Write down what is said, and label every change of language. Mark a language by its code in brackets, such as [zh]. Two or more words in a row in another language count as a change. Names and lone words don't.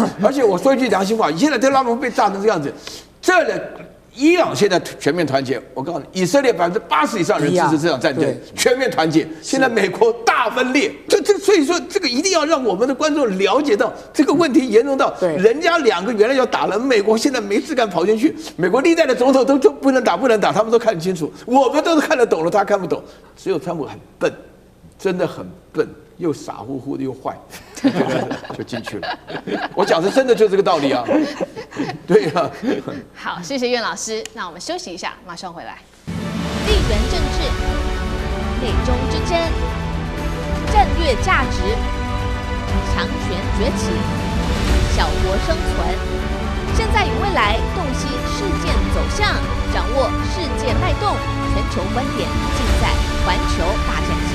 [zh] 而且我說一句良心話，現在特朗普被炸成這樣子，伊朗現在全面團結，我告訴你，以色列80%以上人支持這場戰爭，全面團結。現在美國大分裂，所以說這個一定要讓我們的觀眾了解到這個問題嚴重到，人家2個原來要打了，美國現在沒事幹跑進去，美國歷代的總統都不能打，他們都看得清楚，我們都看得懂了，他看不懂，只有川普很笨，真的很笨，又傻乎乎的又壞，就進去了。我講的真的就這個道理啊。對呀。好，謝謝苑老師。那我們休息一下，馬上回來。地緣政治、美中之爭、戰略價值、強權崛起、小國生存，現在與未來洞悉事件走向，掌握世界脈動，全球觀點盡在環球大